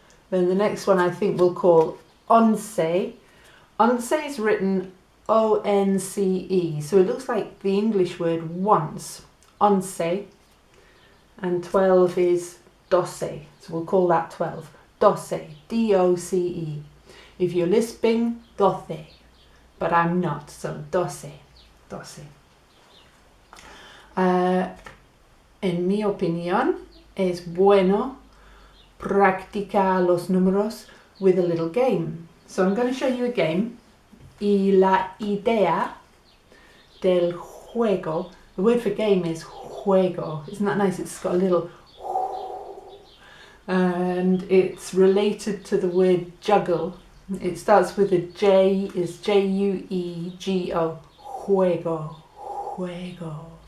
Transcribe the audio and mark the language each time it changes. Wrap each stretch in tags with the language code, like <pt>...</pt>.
<en>Then the next one I think we'll call once. Once is written O-N-C-E, so it looks like the English word once, once, and 12 is doce, so we'll call that 12. Doce, D-O-C-E. If you're lisping, doce, but I'm not, so doce, doce.</en> <es>En mi opinión, es bueno practicar los números</es> <en>with a little game. So I'm going to show you a game.</en> <es>Y la idea del juego,</es> <en>the word for game is juego. Isn't that nice? It's got a little and it's related to the word juggle. It starts with a J, is J-U-E-G-O, juego, juego.</en>